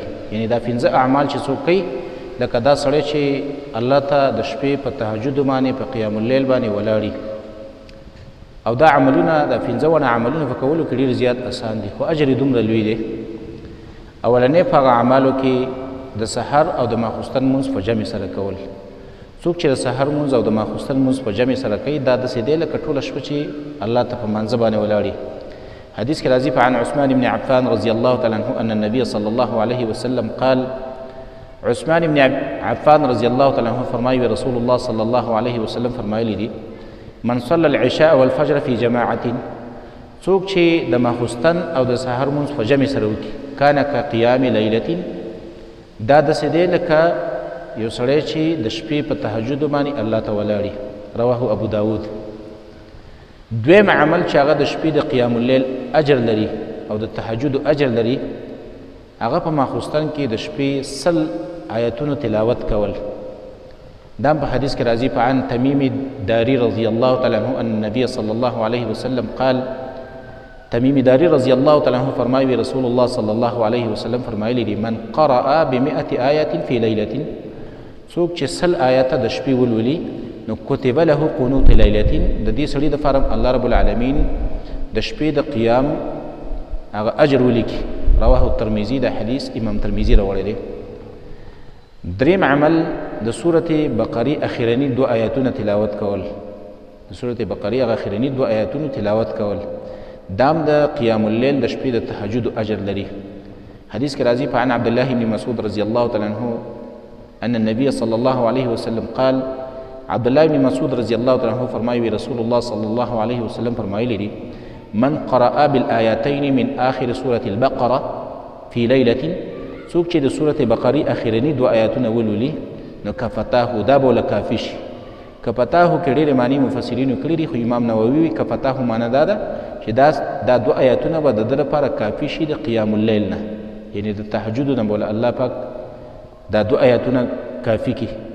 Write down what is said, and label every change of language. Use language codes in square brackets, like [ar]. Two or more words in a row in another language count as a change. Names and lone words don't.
[ps] یعنی دا 15 اعمال چې څوک کوي لکه دا سړی چې الله ته د شپې په تهجد باندې په [ar] قیام الليل [ps] باندې ولاړي، او دا عملونه دا 15 عملونه په کولو کې ډېر زیات اسان دي، خو اجر یې دومره لوی دی. اولنې په هغه اعمالو کې د سحر او د ماخوستن مونځ په جمع سره کول. څوک چې د سحر مونځ او د ماخوستن مونځ په جمع سره کوي دا داسې دی لکه ټوله شپه چې الله ته په مانځه باندې ولاړي. حدیث کې راځي [ar] عن عثمان بن عفان رضي الله تعالى عنه أن النبي صلى الله عليه وسلم قال. عثمان بن عفان رضي الله تعالى عنه فرمایي رسول الله صلى الله عليه وسلم [ps] فرمایلی دي [ar] من صلى العشاء والفجر في جماعة، [ps] څوک چې د ماخوستن او د سحر مونځ په جمع سره وکړي [ar] کان کقیام لیلة، [ps] دا داسې دی لکه یو سړی چې د شپې په تهجد باندې الله ته ولاړي. [ar] رواه ابو داود. [ps] دویم عمل چې هغه د شپې د [ar] قیام اللیل [ps] اجر لري او د تهجد اجر لري، هغه په ماخوستن کې د شپې 100 آیتونو تلاوت کول. دا په حدیث کې راځي [ar] عن تمیم داری رضی الله تعالی عنه ان النبي صلی الله علیه وسلم قال. تمیم داری رضی الله تعالی عنه [ps] فرمایي [ar] رسول الله صلی الله علیه وسلم [ps] فرمایلی دي [ar] من قرأ ب100 آیة فی لیلة، [ps] څوک چې 100 آیاته د شپې ولولي نو [ar] کتب له قنوت لیلة، [ps] د دې سړي دپاره [ar] الله رب العالمین [ps] د شپې د قیام هغه اجر ولیکي. [ar] رواه الترمذي، [ps] دا حدیث امام ترمذي راوړی دی. دریم عمل د سورة بقرې اخرني 2 آیاتونه تلاوت کول. د سورة بقرې هغه اخرني 2 آیاتونه تلاوت کول دام د [ar] قیام اللیل [ps] د شپې د تهجد اجر لري. حدیث کې راځي [ar] عن عبد الله بن مسعود رضی الله تعالی عنه ان النبي صلى الله عليه وسلم قال. عبد الله بن مسعود رضی الله تعالی عنه [ps] فرمایي [ar] رسول الله صلى الله عليه وسلم [ps] فرمایلی دي [ar] من قرأ بالآيتين من آخر سورة البقرة في ليلة، [ps] څوک چې د سورة بقرې اخرني 2 آیاتونه ولولي نو کفتاه، دا به له کافي شي. کفتاه کې ډېرې معنی مفسرینو کړي دي، خو امام نووي وي کفتاه معنی دا ده چې دا 2 آیاتونه به د ده لپاره کافي شي د [ar] قیام اللیل [ps] نه، یعنی د تهجد نه به الله پاک دا 2 آیاتونه کافي کړي.